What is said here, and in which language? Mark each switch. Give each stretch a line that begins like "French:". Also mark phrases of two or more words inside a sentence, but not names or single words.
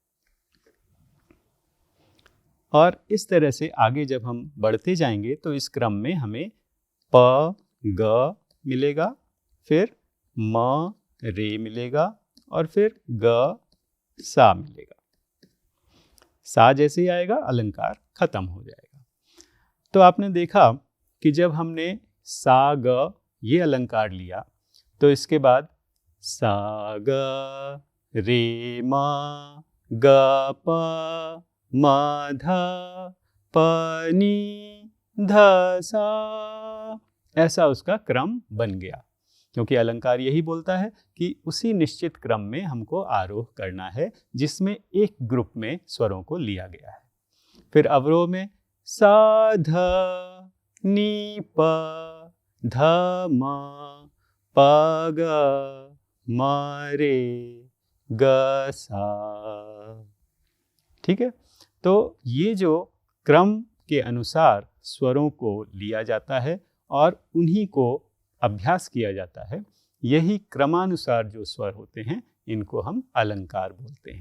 Hindi: और इस तरह से आगे जब हम बढ़ते जाएंगे तो इस क्रम में हमें प ग मिलेगा, फिर म रे मिलेगा और फिर ग सा मिलेगा। सा जैसे ही आएगा अलंकार खत्म हो जाएगा। तो आपने देखा कि जब हमने सा ग ये अलंकार लिया तो इसके बाद सा ग रे म ग प म ध प नी ध सा, ऐसा उसका क्रम बन गया। क्योंकि अलंकार यही बोलता है कि उसी निश्चित क्रम में हमको आरोह करना है जिसमें एक ग्रुप में स्वरों को लिया गया है। फिर अवरोह में सा ध नी प ध म प ग म रे ग सा। ठीक है, तो ये जो क्रम के अनुसार स्वरों को लिया जाता है और उन्हीं को अभ्यास किया जाता है, यही क्रमानुसार जो स्वर होते हैं इनको हम अलंकार बोलते हैं।